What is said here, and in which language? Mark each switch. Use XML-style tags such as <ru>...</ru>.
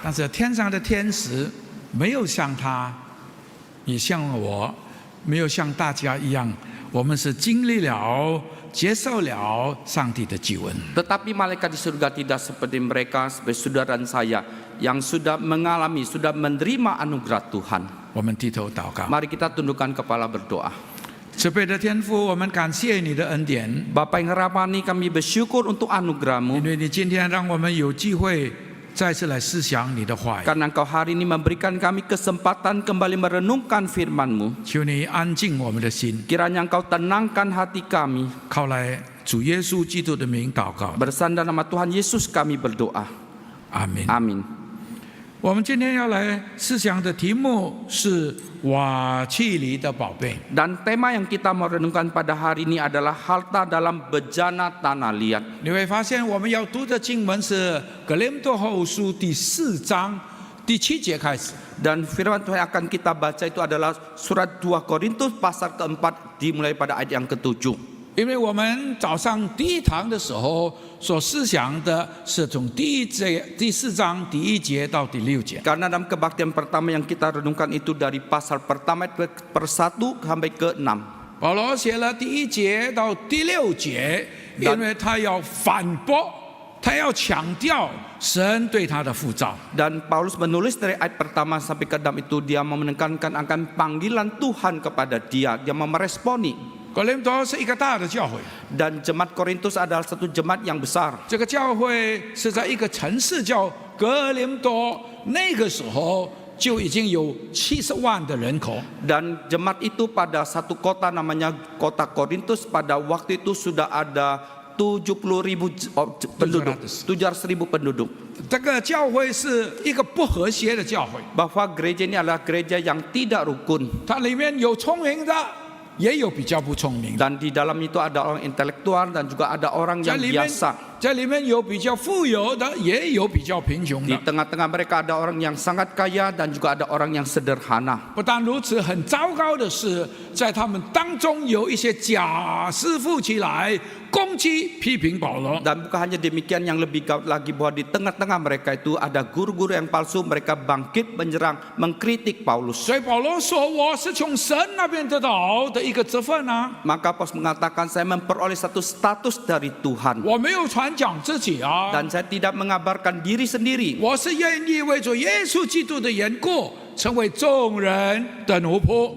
<zh>但是天上的天使没有像他，也像我，没有像大家一样，我们是经历了、接受了上帝的救恩。</zh> <id>Tetapi malaikat di surga tidak seperti mereka, seperti saudara dan saya yang sudah mengalami, sudah menerima anugerah Tuhan.</id> <zh>我们低头祷告，</zh> <id>Mari kita tundukkan kepala berdoa.</id> <zh>慈悲的天父，我们感谢你的恩典，</zh> <id>Bapa yang rahmani, kami bersyukur untuk</id> <zh>因</zh> <id>anugerah-Mu.</id> <zh>为你今天让我们有机会再次来思想你的话语。</zh> <id>Karena Engkau hari ini memberikan kami kesempatan kembali merenungkan firman-Mu.</id> <zh>求你安静我们的心，</zh> <id>Kiranya Engkau tenangkan hati kami.</id> <zh>靠来主耶稣基督的名祷告，</zh> <id>Bersandar nama Tuhan Yesus kami berdoa.</id> <zh>阿门。</zh> <id>Amin.</id> <zh>我们今天要来思想的题目是瓦器里的宝贝。</zh> <id>Dan tema yang kita mau renungkan pada hari ini adalah harta dalam bejana tanah liat.</id> <zh>你会发现，我们要读的经文是《格林多后书》第4章第7节开始。</zh> <id>Dan firman Tuhan yang akan kita baca itu adalah surat 2 Korintus pasal keempat dimulai pada ayat yang ke-7.</id> <zh>因为我们早上第一堂的时候所思想的是从第4章第1节到第6节。</zh> <id>Karena dalam kebaktian pertama yang kita renungkan itu dari pasal pertama per 1 sampai ke 6.</id> <zh>保罗写了第1节到第6节，因为他要反驳，他要强调神对他的呼召。</zh> <id>Dan Paulus menulis dari ayat pertama sampai ke 6 itu dia mau menekankan akan panggilan Tuhan kepada dia. Dia mau meresponi.</id> <zh>格林多是一个大的教会，</zh> <id>Dan jemaat Korintus adalah satu jemaat yang besar.</id> <zh>这个教会是在一个城市叫格林多，那个时候就已经有70万的人口。</zh> <id>Dan jemaat itu pada satu kota namanya kota Korintus, pada waktu itu sudah ada 70.000 penduduk, 700.000 penduduk.</id> <zh>这个教会是一个不和谐的教会，</zh> <id>Bahwa gereja ini adalah gereja yang tidak rukun.</id> <zh>它里面有聪明的，也有比较不聪明的，</zh> <id>Dan di dalam itu ada orang intelektual dan juga ada orang</id> <zh>在</zh> <id>yang</id> <zh>里面</zh> <id>biasa.</id> <zh>在里面有比较富有的，也有比较贫穷</zh> <id>Di</id> <zh>的。</zh> <id>tengah-tengah mereka ada orang yang sangat kaya dan juga ada orang yang sederhana.</id> <zh>不但如此，很糟糕的是，在他们当中有一些假师傅起来攻击、批评保罗。</zh> <id>Dan bukan hanya demikian, yang lebih gawat lagi bahwa di tengah-tengah mereka itu ada guru-guru yang palsu. Mereka bangkit menyerang, mengkritik Paulus.</id> <zh>所以保罗说：“我是从神那边得到的一个职分啊，</zh> <id>Maka Paulus mengatakan, saya memperoleh satu status dari Tuhan.</id> <zh>我没有传讲自己啊，</zh> <id>Dan saya tidak mengabarkan diri sendiri.</id> <zh>我是愿意为着耶稣基督的缘故，成为众人的奴仆。</zh>